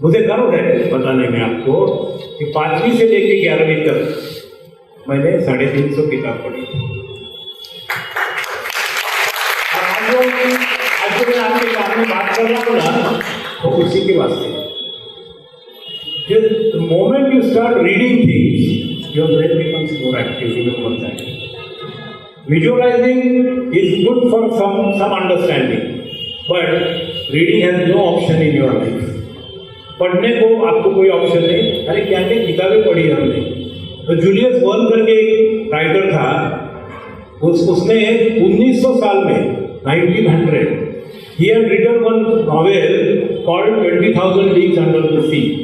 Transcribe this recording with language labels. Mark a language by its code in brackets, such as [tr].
[hi] मुझे गर्व है बताने में आपको कि 5वीं से लेकर 11वीं तक मैंने 350 किताब पढ़ी थी। और आज जो मैं आपके सामने बात कर रहा हूँ ना, वो उसी के वास्ते। [en] The moment you start reading things, your brain becomes more active. You know that. Visualizing is good for some understanding, but reading has no option in your life. [hi] पढ़ने को आपको कोई ऑप्शन नहीं। अरे क्या क्या किताबें पढ़ी हमने। तो जूलियस वर्न करके एक राइटर था, उसने 1900 साल में [en] 1900 he had written one novel called 20,000 Leagues Under the Sea.